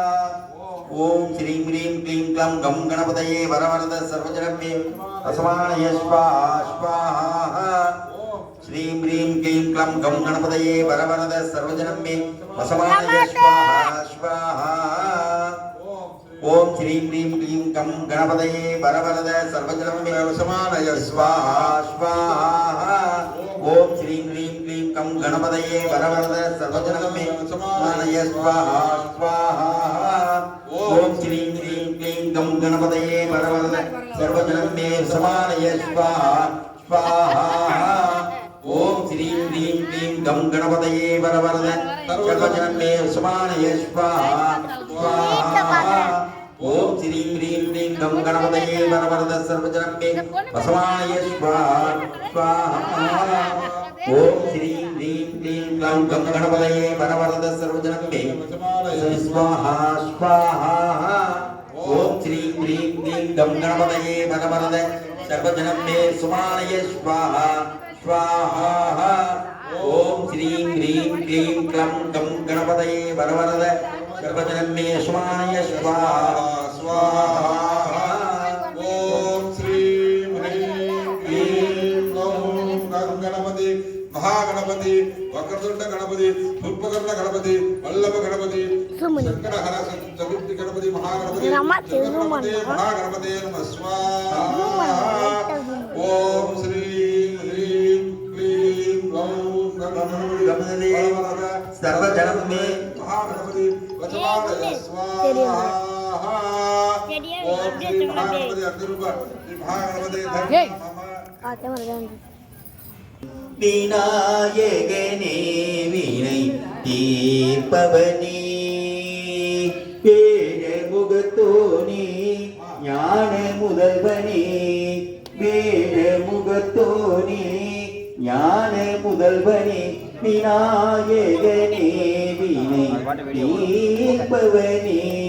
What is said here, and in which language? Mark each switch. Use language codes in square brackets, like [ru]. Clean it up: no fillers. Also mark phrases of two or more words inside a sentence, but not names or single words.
[sa] ओम श्रीं ह्रीं क्लीं गं गं गणपतये वरवरद सर्वजनमे वसमानय स्वाहा स्वाहा। श्रीं ह्रीं क्लीं गं गं गणपतये वरवरद सर्वजनमे वसमानय स्वाहा स्वाहा। ओम् श्रीं ह्रीं क्लीं गं गणपतये वरवरद सर्वजनं मे वसमानय स्वाहा स्वाहा ओम् श्रीं ह्रीं क्लीं गं गणपतये वरवरद सर्वजनं मे वसमानय स्वाहा स्वाहा ओम् श्रीं ह्रीं क्लीं गं गणपतये वरवरद सर्वजनं मे वसमानय स्वाहा स्वाहा ओम् श्रीं ह्रीं क्लीं गं गणपतये वरवरद सर्वजनं मे वसमानय स्वाहा स्वाहा ओम् श्रीं ह्रीं क्लीं गं गणपतये वरवरद सर्वजनं मे वसमानय स्वाहा स्वाहा ओम् श्रीं ह्रीं क्लीं गं गणपतये वरवरद सर्वजनं मे स्वाहा स्वाहा ओम् श्रीं ह्रीं क्लीं गं गणपतये वरवरद सर्वजनं मे सुमानय स्वाहा स्वाहा ओम् श्रीं ह्रीं क्लीं गं गणपतये वरवरद सर्वजनं मे सुमानय स्वाहा स्वाहा ओम् श्रीं ह्रीं क्लीं गं गणपति महागणपति वक्रतुण्ड गणपति पुष्पकर्ण गणपति वल्लभ गणपति सङ्कटहर चतुर्थी गणपति महागणपति महागणपते नम स्वाहा ओम् श्रीं ह्रीं क्लीं गणपति सर्वजनं मे महागणपति वसमानय स्वाहा ओम् श्री महागणपति अत्तिरुप्प श्री महागणपति धर्म [ta] விநாயகனே வினை தீர்ப்பவனே வேழமுகத்தோனே ஞான முதல்வனே வேழமுகத்தோனே ஞான முதல்வனே விநாயகனே வினை தீர்ப்பவனே